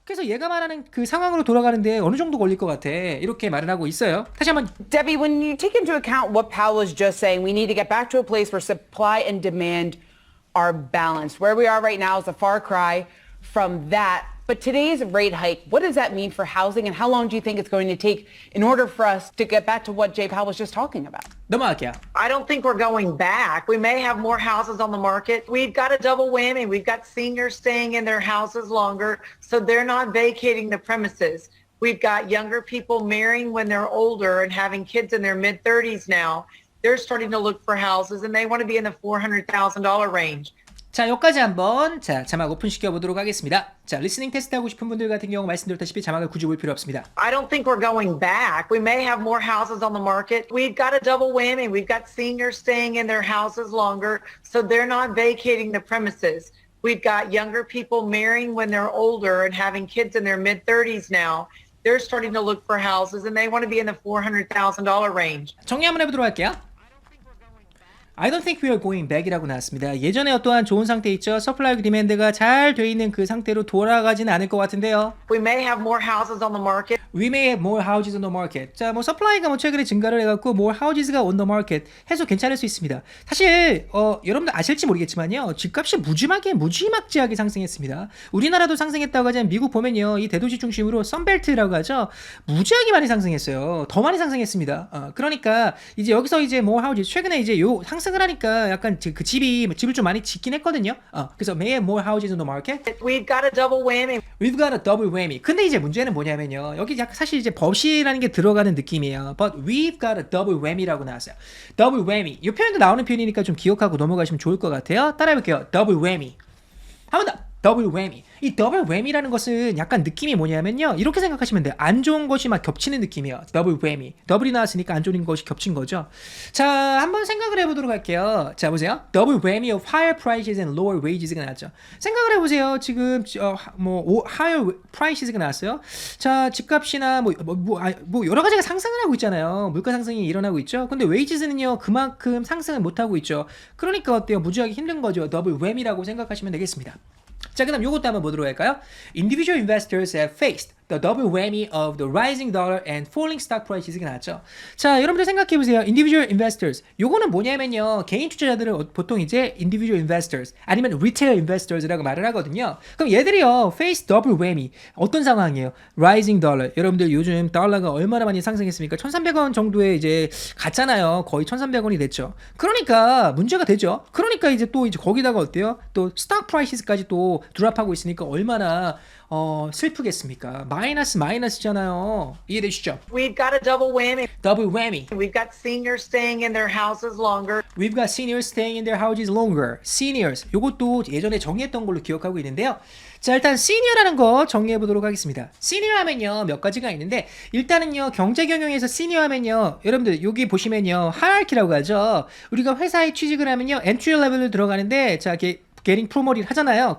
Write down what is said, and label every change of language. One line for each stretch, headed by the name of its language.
Korean: 그래서 얘가 말하는 그 상황으로 돌아가는데 어느 정도 걸릴 것 같아. 이렇게 말을 하고 있어요. 다시 한번
English: Debbie, when you take into account what Powell was just saying, we need to get back to a place where supply and demand are balanced. Where we are right now is a far cry from that. But today's rate hike, what does that mean for housing and how long do you think it's going to take in order for us to get back to what Jay Powell was just talking about?
Korean: 넘어갈게요.
English: I don't think we're going back. We may have more houses on the market. We've got a double whammy. We've got seniors staying in their houses longer, so they're not vacating the premises. We've got younger people marrying when they're older and having kids in their mid-30s now. They're starting to look for houses, and they want to be in the $400,000 range.
Korean: 자, 여기까지 한번 자막 오픈시켜 보도록 하겠습니다. 자, 리스닝 테스트 하고 싶은 분들 같은 경우 말씀드렸다시피 자막을 굳이 볼 필요 없습니다.
English: I don't think we're going back. We may have more houses on the market. We've got a double whammy. We've got seniors staying in their houses longer, so they're not vacating the premises. We've got younger people marrying when they're older and having kids in their mid-30s now. They're starting to look for houses, and they want to be in the $400,000 range.
Korean: 정리 한번 해보도록 할게요.
English: I don't think we are going back
Korean: 이라고 나왔습니다. 예전에 어떠한 좋은 상태 있죠? 서플라이 디맨드가 잘 돼 있는 그 상태로 돌아가지는 않을 것 같은데요.
English: We may have more houses on the market. We may have more houses on the market.
Korean: 자, 뭐 서플라이가 최근에 증가를 해갖고
English: more houses
Korean: 가
English: on the market
Korean: 해서 괜찮을 수 있습니다. 사실 여러분들 아실지 모르겠지만요, 집값이 무지막지하게 상승했습니다. 우리나라도 상승했다고 하지만 미국 보면요, 이 대도시 중심으로 선벨트라고 하죠, 무지하게 많이 상승했어요. 더 많이 상승했습니다. 그러니까 이제 여기서 이제
English: more houses
Korean: 최근에 이제 요 상승을 하니까 약간 그 집을 좀 많이 짓긴 했거든요. 그래서
English: may have more houses on the market. We've got a double whammy. We've got a double whammy.
Korean: 근데 이제 문제는 뭐냐면요, 여기 약간 사실 이제 but이라는 게 들어가는 느낌이에요.
English: But we've got a double whammy
Korean: 라고 나왔어요.
English: double whammy.
Korean: 이 표현도 나오는 표현이니까 좀 기억하고 넘어가시면 좋을 것 같아요. 따라해볼게요. double whammy. 한 번 더. 더블 웨미. 이 더블 웨미라는 것은 약간 느낌이 뭐냐면요, 이렇게 생각하시면 돼요. 안 좋은 것이 막 겹치는 느낌이에요. 더블 웨미. 더블이 나왔으니까 안 좋은 것이 겹친 거죠. 자, 한번 생각을 해보도록 할게요. 자, 보세요. 더블 웨미
English: of higher prices and lower wages
Korean: 가 나왔죠. 생각을 해보세요. 지금
English: higher prices
Korean: 가 나왔어요. 자, 집값이나 뭐 여러 가지가 상승을 하고 있잖아요. 물가 상승이 일어나고 있죠. 근데 wages는요, 그만큼 상승을 못 하고 있죠. 그러니까 어때요? 무지하게 힘든 거죠. 더블 웨미라고 생각하시면 되겠습니다. 자, 그다음 요것도 한번 보도록 할까요?
English: Individual investors have faced the double whammy of the rising dollar and falling stock prices
Korean: 가 나왔죠. 자, 여러분들 생각해 보세요.
English: Individual investors.
Korean: 요거는 뭐냐면요, 개인 투자자들은 보통 이제
English: individual investors
Korean: 아니면
English: retail investors
Korean: 라고 말을 하거든요. 그럼 얘들이요,
English: face double whammy.
Korean: 어떤 상황이에요?
English: Rising dollar.
Korean: 여러분들 요즘 달러가 얼마나 많이 상승했습니까? 1,300원 정도에 이제 갔잖아요. 거의 1,300원이 됐죠. 그러니까 문제가 되죠. 그러니까 이제 거기다가 어때요? 또
English: stock prices
Korean: 까지 또 드랍하고 있으니까 얼마나 슬프겠습니까? 마이너스잖아요. 이해되시죠?
English: We've got a double whammy. 더블 whammy. We've got seniors staying in their houses longer. We've got seniors staying in their houses longer. Seniors.
Korean: 요것도 예전에 정의했던 걸로 기억하고 있는데요. 자, 일단 senior라는 거 정리해 보도록 하겠습니다. senior 하면요, 몇 가지가 있는데 일단은요, 경제 경영에서 senior 하면요, 여러분들 여기 보시면요, hierarchy라고 하죠. 우리가 회사에 취직을 하면요,
English: entry level
Korean: 로 들어가는데 자, 이렇게
English: getting promoted
Korean: 하잖아요.